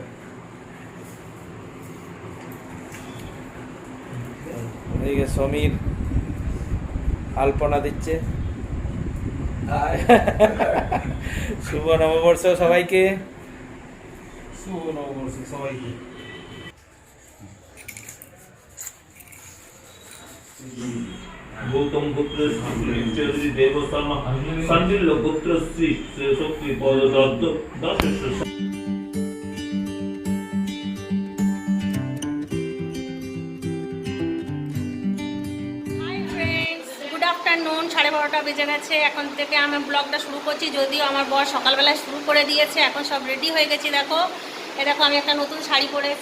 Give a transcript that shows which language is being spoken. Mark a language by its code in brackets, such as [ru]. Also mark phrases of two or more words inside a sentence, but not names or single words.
[bn] এদিকে সমীর আলপনা দিচ্ছে। শুভ নববর্ষ সবাইকে। শুভ নববর্ষ সবাইকে। [sa] गौतम पुत्र श्री देवशर्मा संडिल्य पुत्र श्री शक्ति पद दत्त दश। [en] good afternoon, [bn] 12:30 বেজে গেছে। এখন থেকে আমি ব্লগটা শুরু করছি, যদিও আমার বর সকালবেলায় শুরু করে দিয়েছে। এখন সব রেডি হয়ে গেছি। দেখো, দেখো আমি একটা নতুন শাড়ি পরেছি।